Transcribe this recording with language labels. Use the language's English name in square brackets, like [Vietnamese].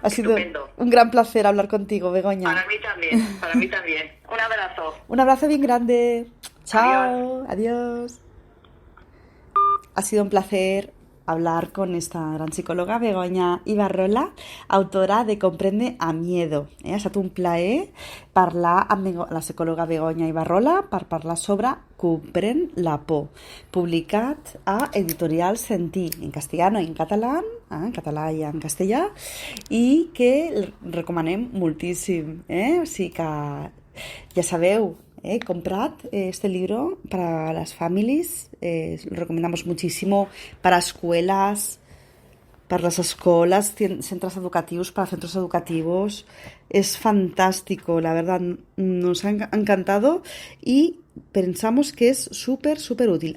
[Spanish] Ha sido un gran placer hablar contigo, Begoña. Para mí también. Un abrazo. Un abrazo bien grande. Chao. Adiós. Ha sido un placer hablar con esta gran psicòloga, Begoña Ibarrola, autora de Comprende a Miedo. [Catalan] Ha estat un plaer parlar amb la psicòloga Begoña Ibarrola per parlar sobre Comprèn la por, publicat a Editorial Sentí, en castellano i en català i en castellà, i que recomanem moltíssim. O sigui que ja sabeu, [Spanish] comprad este libro para las familias, lo recomendamos muchísimo para escuelas, para las escuelas, centros educativos, para centros educativos. Es fantástico, la verdad, nos ha encantado y pensamos que es súper útil.